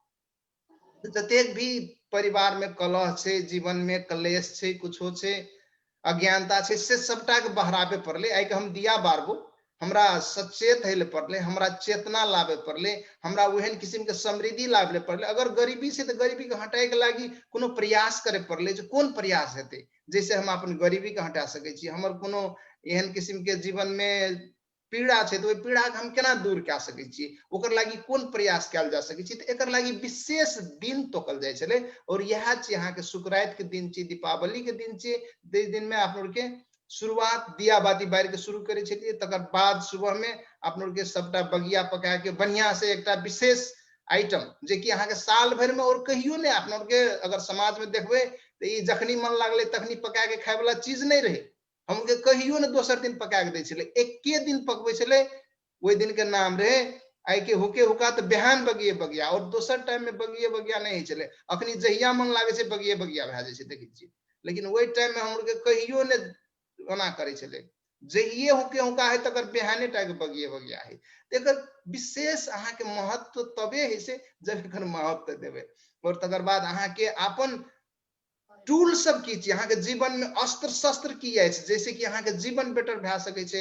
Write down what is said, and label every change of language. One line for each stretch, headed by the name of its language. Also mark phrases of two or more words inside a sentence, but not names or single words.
Maithili: तो जतेक भी परिवार में कलह छे, जीवन में कलेश छे, कुछो छे, अज्ञानता छे, से सबटा के बहराबे पड़ले। आई के हम दिया बारबो, हमरा सचेत है पड़ले, हमरा चेतना लावे पड़ले, हमरा वहन किस्म के समृद्धि लावे पड़ले। अगर गरीबी से तो गरीबी के हटाए के लागी कोनो प्रयास करे पड़ले। जो कौन प्रयास हेते जैसे हम अपन गरीबी के हटा सके छी? हमर कोनो एहन किस्म के जीवन में पीड़ा छे, तो ओई पीड़ा के हम केना दूर कए सकै छी? ओकर लागी कोन प्रयास कैल जा सकै छी? तो एकर लागी विशेष दिन तोकल जाय छले, और यह छी अहाँ के शुक्राइत के दिन छी, दीपावली के दिन छी। दे दिन में आप लोग के शुरुआत दिया बाती बार के शुरू करे छलिए। तकर बाद सुबह में आप लोग के सबटा बगिया पका के बढ़िया से एकटा विशेष आइटम जे कि अहाँ के साल भर में और कहियो नहीं आप लोग के अगर समाज में देखबे, तो ई जखनी मन लागले तखनी पका के खाय वाला चीज नहीं रहे। हमके कहियो ने दोसर दिन पका के दै छले, एके दिन पकबे छले। ओई दिन के नाम रहे आई के हुके हुका, तो बिहान बगिए बगिया, और दोसर टाइम में बगिए बगिया नहीं चले। अखनी जहिया मन लागे छै बगिए बगिया भए जाय छै, देखै छियै। लेकिन ओई टाइम में हम लोग के कहियो ने ओना करे छले, जहिए हुके हुका है तकर बिहाने टा के बगिए बगिया है। एकर विशेष अहाँ के महत्व तबे है से जब एकर महत्व देबे। और तकर बाद अहाँ के अपन टूल सब की अहाँ के जीवन में अस्त्र शस्त्र की अछि, जैसे कि अहाँ के जीवन बेटर भए सकै छै।